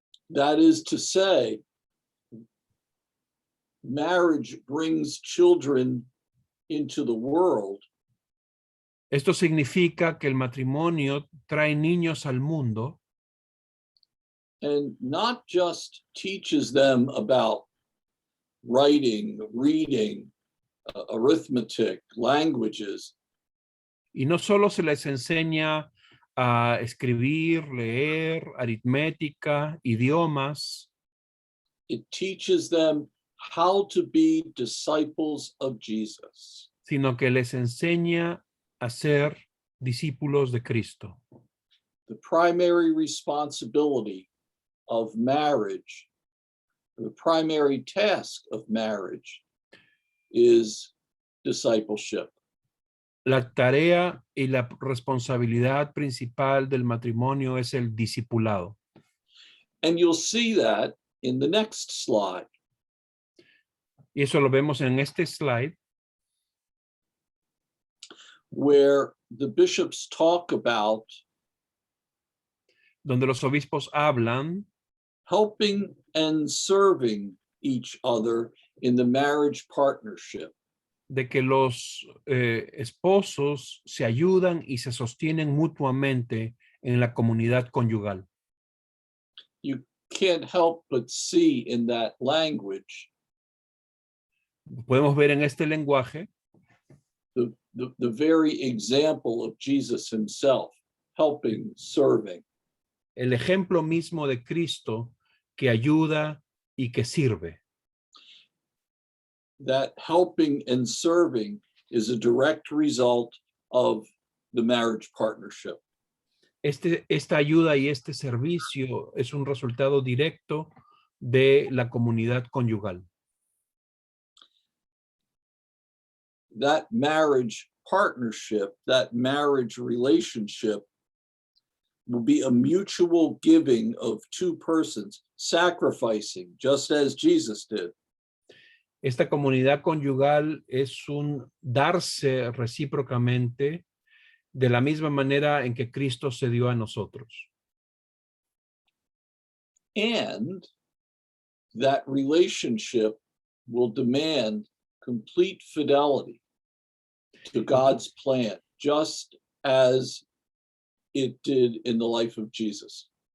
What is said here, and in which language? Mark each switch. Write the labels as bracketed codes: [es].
[en] That is to say, marriage brings children into the world. [es] Esto significa que el matrimonio trae niños al mundo [en] And not just teaches them about writing, reading, arithmetic, languages, [es] y no solo se les enseña a escribir, leer, aritmética, idiomas, [en] it teaches them how to be disciples of Jesus. [es] sino que les enseña a ser discípulos de Cristo. [en] The primary responsibility of marriage, the primary task of marriage is discipleship. [es] La tarea y la responsabilidad principal del matrimonio es el discipulado. [en] And you'll see that in the next slide. [es] Y eso lo vemos en este slide, [en] where the bishops talk about [es] donde los obispos hablan [en] helping and serving each other in the marriage partnership. [es] de que los esposos se ayudan y se sostienen mutuamente en la comunidad conyugal. [en] You can't help but see in that language [es] Podemos ver en este lenguaje [en] the very example of Jesus himself, helping, serving. [es] el ejemplo mismo de Cristo que ayuda y que sirve. [en] That helping and serving is a direct result of the marriage partnership. [es] Esta ayuda y este servicio es un resultado directo de la comunidad conyugal. [en] That marriage partnership, that marriage relationship will be a mutual giving of two persons, sacrificing, just as Jesus did. [es] Esta comunidad conyugal es un darse recíprocamente de la misma manera en que Cristo se dio a nosotros. [en] And that relationship will demand complete fidelity to God's plan, just as it did in the life of Jesus.